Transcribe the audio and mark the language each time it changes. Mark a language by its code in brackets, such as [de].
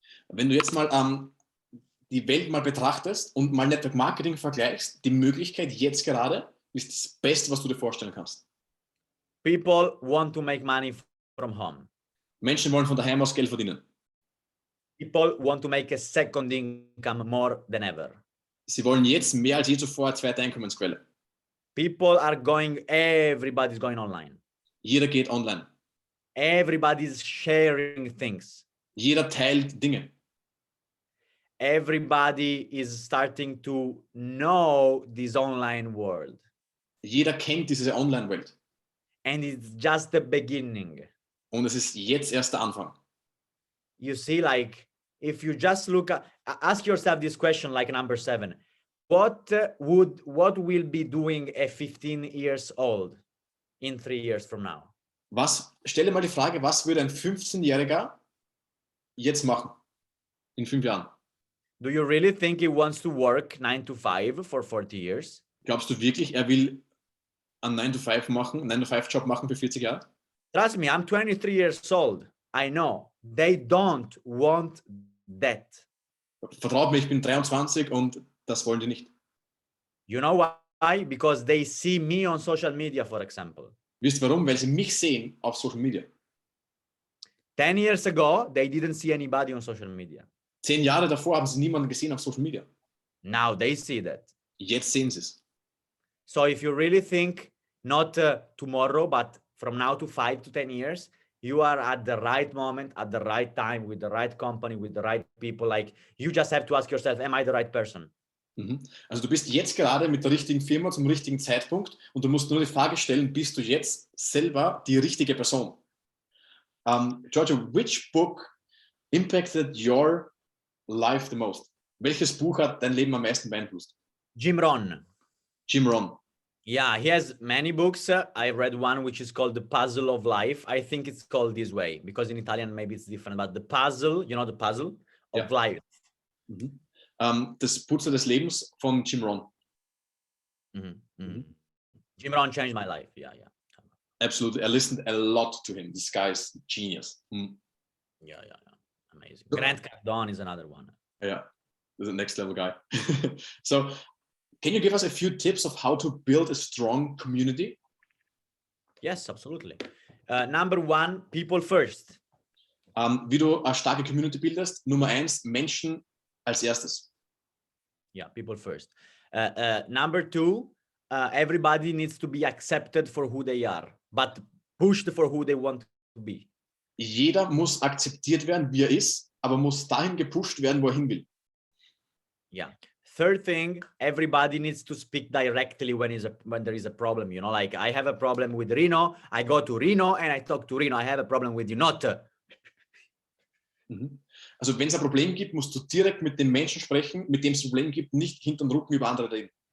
[de] Wenn du jetzt mal die Welt mal betrachtest und mal Network Marketing vergleichst, die Möglichkeit jetzt gerade ist das Beste, was du dir vorstellen kannst. [en] People want to make money from home. [de] Menschen wollen von daheim aus Geld verdienen. [en] People want to make a second income more than ever. [de] Sie wollen jetzt mehr als je zuvor eine zweite Einkommensquelle. [en] People are going, everybody's going online. [de] Jeder geht online. [en] Everybody's sharing things. [de] Jeder teilt Dinge. [en] Everybody is starting to know this online world. [de] Jeder kennt diese Online-Welt. [en] And it's just the beginning. [de] Und es ist jetzt erst der Anfang. [en] You see, like, if you just look at, ask yourself this question, like number 7, what will be doing a 15 years old in 3 years from now? [de] Stell dir mal die Frage, was würde ein 15-Jähriger jetzt machen in 5 Jahren? [en] Do you really think he wants to work 9 to 5 for 40 years? [de] Glaubst du wirklich, er will einen 9-to-5-Job machen für 40 Jahre? [en] Trust me, I'm 23 years old. I know. They don't want that. [de] Vertraut mir, ich bin 23 und das wollen die nicht. [en] You know why? Because they see me on social media, for example. [de] Wisst ihr warum? Weil sie mich sehen auf Social Media. [en] 10 years ago, they didn't see anybody on social media. [de] 10 Jahre davor haben sie niemanden gesehen auf Social Media. [en] Now they see that. [de] Jetzt sehen sie es. [en] So if you really think not tomorrow, but from now to 5 to 10 years, you are at the right moment, at the right time, with the right company, with the right people. Like, you just have to ask yourself, am I the right person? [de] Also du bist jetzt gerade mit der richtigen Firma zum richtigen Zeitpunkt und du musst nur die Frage stellen, bist du jetzt selber die richtige Person? [en] Giorgio, which book impacted your life the most? [de] Welches Buch hat dein Leben am meisten beeinflusst? Jim Rohn. Jim Rohn. [en] Yeah, he has many books. I read one which is called The Puzzle of Life. I think it's called this way because in Italian maybe it's different, but the puzzle, you know, the puzzle of life. [de] Das Puzzle des Lebens von Jim Rohn. [en] Jim Rohn changed my life. Yeah. Absolutely. I listened a lot to him. This guy's genius. Yeah. Amazing. Grant Cardone is another one. Yeah, he's a next level guy. So, can you give us a few tips of how to build a strong community? Yes, absolutely. Number 1, people first. [de] Wie du eine starke Community bildest. Nummer 1, Menschen als erstes. [en] Yeah, people first. Number 2, everybody needs to be accepted for who they are, but pushed for who they want to be. [de] Jeder muss akzeptiert werden, wie er ist, aber muss dahin gepusht werden, wo er hin will. [en] Yeah. Third thing, everybody needs to speak directly when there is a problem. You know, like I have a problem with Rino, I go to Rino and I talk to Rino. I have a problem with you, not. [de] Also wenn es ein Problem gibt, musst du direkt mit dem Menschen sprechen, mit dem es ein Problem gibt, nicht hinter den Rücken über andere reden.